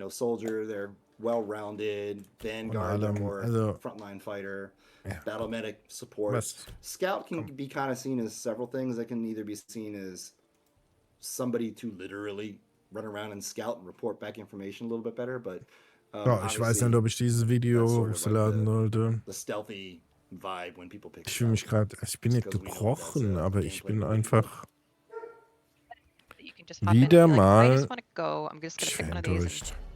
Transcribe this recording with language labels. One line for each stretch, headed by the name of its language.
English: like, Soldier, they're well-rounded. Vanguard, they're more frontline fighter. Battle medic support. Scout can be kind of seen as several things. That can either be seen as somebody to literally run around and scout and report back information a little bit better, but
German: Ja, ich weiß nicht, ob ich dieses Video hochladen sollte.
English: the stealthy vibe when people pick.
German: Ich fühle mich gerade, ich bin nicht gebrochen, aber ich bin einfach wieder mal geschwärmt.